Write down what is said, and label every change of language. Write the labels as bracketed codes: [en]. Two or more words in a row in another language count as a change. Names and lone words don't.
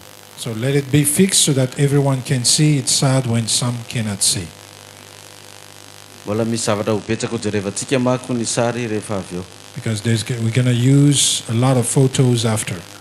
[en] So let it be fixed so that everyone can see. It's sad when some cannot see. [mg] Mbola misy zavatra ho betsaka ho jerevantsika mako ny sary rehefa avy eo. [en] Because we're going to use a lot of photos after.